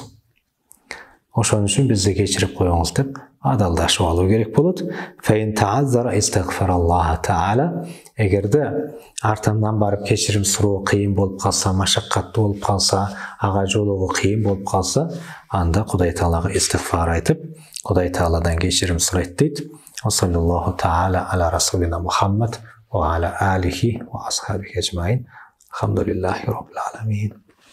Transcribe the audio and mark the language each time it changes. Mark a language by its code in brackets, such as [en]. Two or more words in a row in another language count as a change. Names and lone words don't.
[ky] Ошон үчүн бизди кечирип коюңуз деп адалдашып алуу керек болот. [ar] فإن تعذر استغفر الله تعالى. [ky] Эгерде артымдан барып кечирим суроо кыйын болуп калса, машаккаттуу болуп калса, ага жолугуу кыйын болуп калса, анда Кудай Таалага истигфар айтып, Кудай Тааладан кечирим сурайт дейт. [ar] صلى الله تعالى على رسولنا محمد وعلى آله وأصحابه أجمعين. الحمد لله رب العالمين.